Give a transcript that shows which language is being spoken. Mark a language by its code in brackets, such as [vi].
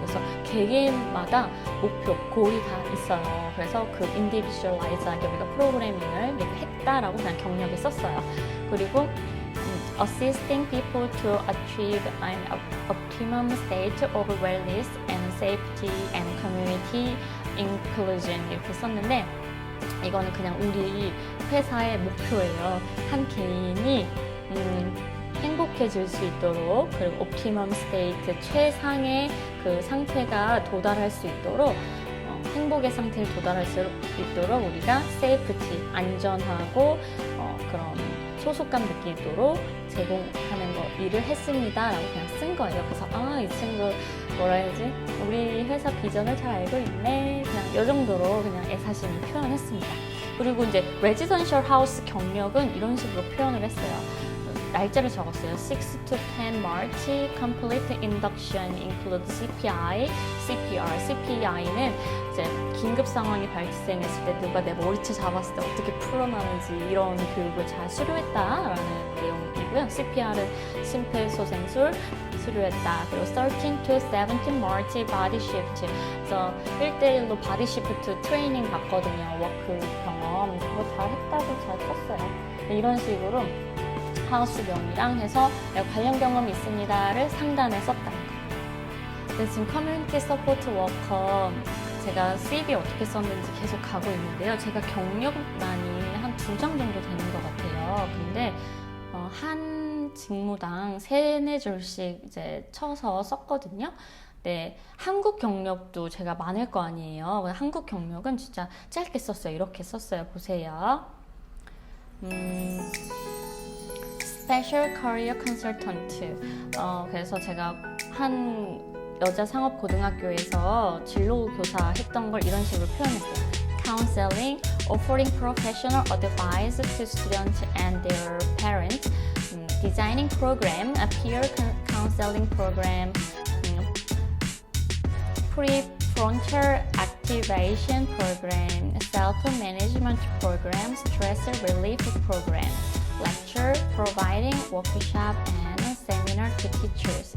[ko] 그래서 개개인마다 목표, 골이 다 있어요. 그래서 인디비주얼라이즈하게 우리가 프로그래밍을 했다라고 그냥 경력에 썼어요. 그리고 [en] assisting people to achieve an optimum state of wellness and safety and community inclusion [ko] 이렇게 썼는데 이거는 그냥 우리 회사의 목표예요. 한 개인이 행복해질 수 있도록 그리고 옵티멈 스테이트 최상의 상태가 도달할 수 있도록 행복의 상태를 도달할 수 있도록 우리가 세이프티 안전하고 그런 소속감 느끼도록 제공하는 일을 했습니다 라고 그냥 쓴 거예요. 그래서 이 친구 뭐라 해야지 우리 회사 비전을 잘 알고 있네 그냥 이 정도로 그냥 애사심을 표현했습니다. 그리고 이제 레지던셜 하우스 경력은 이런 식으로 표현을 했어요. 날짜를 적었어요. [en] 6 to 10 March, complete induction include CPI, CPR. [ko] CPI는 이제 긴급 상황이 발생했을 때 누가 내 머리채 잡았을 때 어떻게 풀어나는지 이런 교육을 잘 수료했다라는 내용이고요. CPR은 심폐소생술 수료했다. 그리고 [en] 13 to 17 March body shift. [ko] 그래서 1대1로 body shift 트레이닝 받거든요. 워크 경험. 그거 잘 했다고 잘 썼어요. 이런 식으로 하우스명이랑 해서 관련 경험이 있습니다를 상단에 썼다는 거예요. 그래서 지금 커뮤니티 서포트 워커 제가 CV 어떻게 썼는지 계속 가고 있는데요. 제가 경력만이 한 2장 정도 되는 것 같아요. 근데 한 한 직무당 3-4줄씩 이제 쳐서 썼거든요. 네, 한국 경력도 제가 많을 거 아니에요. 한국 경력은 진짜 짧게 썼어요. 이렇게 썼어요. 보세요. [en] Special Career Consultant. [ko] 그래서 제가 한 여자 상업 고등학교에서 진로 교사 했던 걸 이런 식으로 표현했어요. [en] Counseling, offering professional advice to students and their parents. Designing program, a peer counseling program. Pre-frontal activation program, self-management program, stress relief program, lecture, providing workshop and seminar to teachers.